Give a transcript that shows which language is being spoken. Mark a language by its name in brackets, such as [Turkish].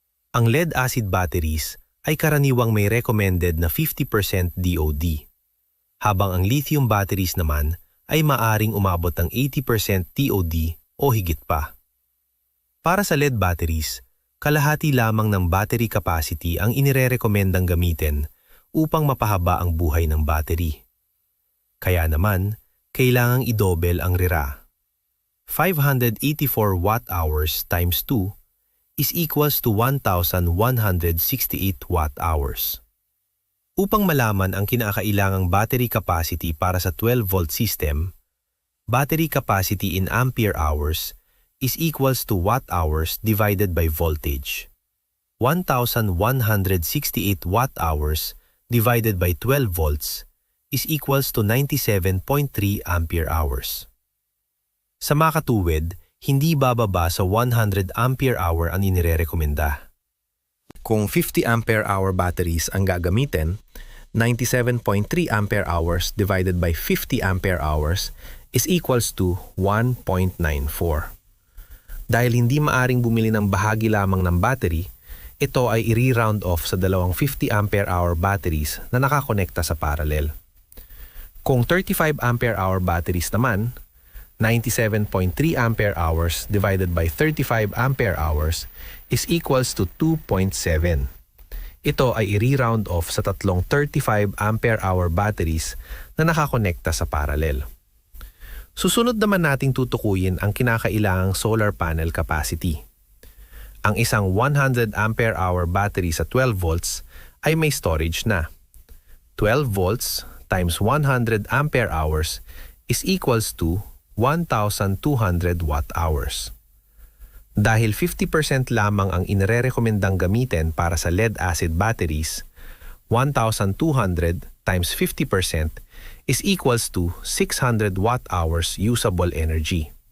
[Filipino] Ang lead-acid batteries ay karaniwang may recommended na 50% DOD, habang ang lithium batteries naman ay maaring umabot ng 80% DOD o higit pa. Para sa lead batteries, kalahati lamang ng battery capacity ang inirerekomendang gamitin upang mapahaba ang buhay ng battery. Kaya naman, kailangang idobel ang RERA. [English] 584 watt-hours times 2 is equals to 1,168 watt-hours. [Filipino] Upang malaman ang kinakailangang battery capacity para sa 12-volt system, [English] battery capacity in ampere hours is equals to watt-hours divided by voltage. 1,168 watt-hours divided by 12 volts is equals to 97.3 ampere hours. [Filipino] Sa makatuwid, hindi bababa sa 100 ampere hour ang inirerekomenda. Kung 50 ampere hour batteries ang gagamitin, [English] 97.3 ampere hours divided by 50 ampere hours is equals to 1.94. [Filipino] Dahil hindi maaring bumili ng bahagi lamang ng battery, ito ay i-round off sa dalawang 50 ampere hour batteries na nakakonekta sa parallel. Kung 35 ampere hour batteries naman, 97.3 ampere hours [English] divided by 35 ampere hours is equals to 2.7. [Filipino] Ito ay i-round off sa tatlong 35 ampere hour batteries na nakakonekta sa parallel. Susunod naman nating tutukuyin ang kinakailangang solar panel capacity. Ang isang 100 ampere hour battery sa 12 volts ay may storage na. [English] 12 volts times 100 ampere hours is equals to 1,200 watt-hours. [Filipino] Dahil 50% lamang ang inirerekomendang gamitin para sa lead-acid batteries, [English] 1,200 times 50% is equals to 600 watt-hours usable energy.